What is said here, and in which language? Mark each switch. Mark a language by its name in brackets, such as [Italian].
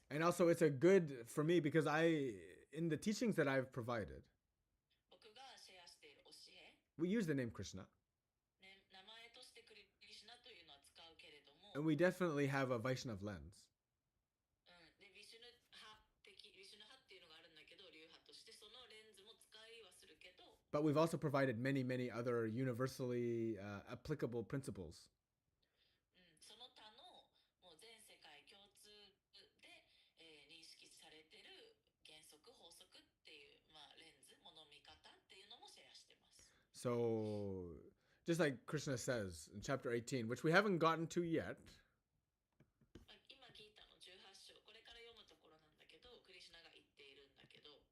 [English] And also it's a good for me because in the teachings that I've provided, [Japanese] 僕がシェアしている教え、 [English] we use the name Krishna, [Japanese] ね、名前としてクリシュナというのは使うけれども、 [English] and we definitely have a Vaishnav lens. [Japanese] でビシュヌ派的ビシュヌ派っていうのがあるんだけど、流派としてそのレンズも使いはするけど、 [English] But we've also provided many other universally applicable principles. [Japanese] その他のもう全世界共通で、認識されてる原則法則っていう、まあ、レンズ物見方っていうのもシェアしてます。 [English] So, just like Krishna says in chapter 18, which we haven't gotten to yet, [Japanese] 今聞いたの18章、これから読むところなんだけど、クリシュナが言っているんだけど、